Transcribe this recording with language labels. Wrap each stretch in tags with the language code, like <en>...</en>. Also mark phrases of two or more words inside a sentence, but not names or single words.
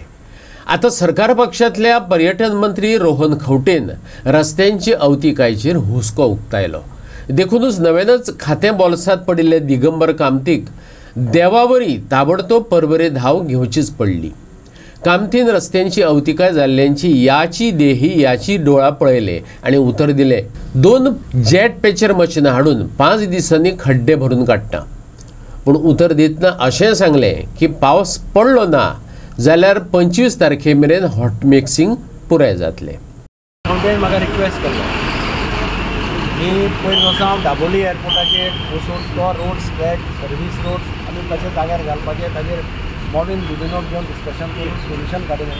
<kok>आता सरकार पक्षातल्या पर्यटन मंत्री रोहन खंवटेन रस्त्यांची अवतिकायेचेर हुस्को उक्तायलो. देखूनच नव्यानच खातें बोल्सांत पडिल्ले दिगंबर कामतीक देवावरी ताबडतोब परबरे धांव घेवचीच पडली. कामतीन रस्त्यांची अवतिकाय जाल्ल्यांची याची देही याची डोळा पळयले आनी उतर दिले 2</kok> <en>jet patcher machines</en> <kok>हाडून 5 दिसांनी खड्डे भरून काडटा. पूण उतर दितना अशें सांगलें की पावस पडलो ना जाल्यार 25 तारखे मेरेन</kok> <en>hot mixing</en> <kok>पुराय जातलें. खंवटेन म्हाका रिक्वेस्ट केल्लो की पयलीं वर्सा हांव दाबोली एअरपोर्टाचेर वचून तो</kok> <en>road stretch service road</en> <kok>आनी कशे जाग्यार घालपाचे ताचेर मॉर्निंग बिबिनोक घेवन डिस्कशन करून सोल्युशन काडिल्लें.</kok>